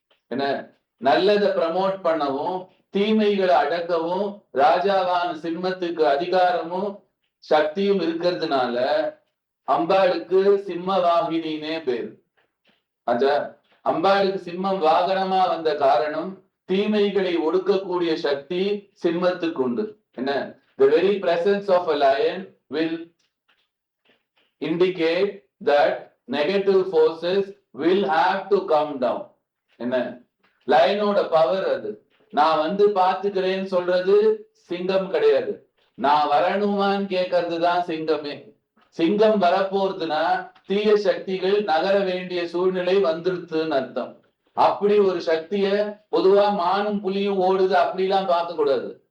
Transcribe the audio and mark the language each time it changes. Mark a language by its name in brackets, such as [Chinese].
[Tamil] என்ன, நல்லதை ப்ரமோட் பண்ணவும் தீமைகளை அடக்கவும் ராஜாவான சிம்மத்துக்கு அதிகாரமும் சக்தியும் இருக்கிறதுனால அம்பாளுக்கு சிம்ம வாகினினே பேரு. ஆச்சா, அம்பாளுக்கு சிம்மம் வாகனமா வந்த காரணம் தீமைகளை ஒடுக்கக்கூடிய சக்தி சிம்மத்துக்கு உண்டு. [English] என்ன, the very presence of a lion will indicate that negative forces will have to come down. [Tamil] என்ன, லயனோட பவர் அது. நான் வந்து பாத்துக்கிறேன்னு சொல்றது சிங்கம் கிடையாது, நான் வரணுமான்னு கேட்கறது தான் சிங்கமே. சிங்கம் வரப்போறதுன்னா தீய சக்திகள் நகர வேண்டிய சூழ்நிலை வந்துடுதுன்னு அர்த்தம். அப்படி ஒரு சக்திய பொதுவா மானும் புலியும் ஓடுது அப்படிலாம் பார்க்க கூடாது.